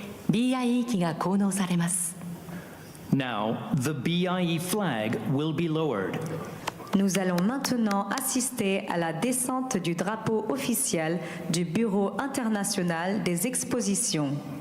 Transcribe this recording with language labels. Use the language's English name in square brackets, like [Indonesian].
[Japanese] BIE 機が降納されます。 [English] Now, the BIE flag will be lowered. [French] Nous allons maintenant assister à la descente du drapeau officiel du Bureau international des expositions.